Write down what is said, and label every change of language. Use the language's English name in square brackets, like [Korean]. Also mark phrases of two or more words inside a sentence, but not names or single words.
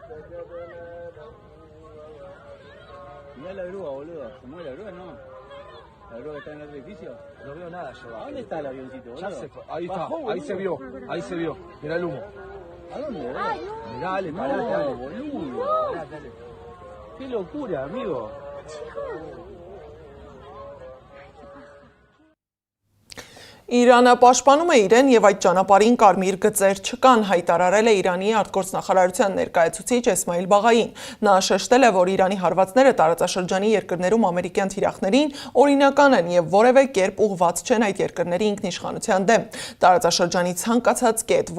[Spanish] Mirá la grúa, boludo. ¿Se mueve la grúa? No. ¿La grúa que está en el edificio? No veo nada yo. ¿A dónde está el avioncito, boludo? Ya se fue. Ahí está. Bajó, Ahí se vio. Ahí se vio. Mirá el humo. ¿A dónde, boludo? Mirá, dale, No, parate, dale. boludo. Parate, dale. Qué locura, amigo. [Armenian] Իրանը պաշտպանում է իրեն եւ այդ ճանապարհին կարմիր գծեր չկան, հայտարարել է Իրանի արտգործնախարարության ներկայացուցիչ Էսմայիլ Բաղային։ Նա շեշտել է, որ Իրանի հարվածները տարածաշրջանի երկրներում ամերիկյան թիրախներին օրինական են եւ որևէ կերպ ուղղված չեն այդ երկրների ինքնիշխանության դեմ։ Տարածաշրջանի ցանկացած կետ,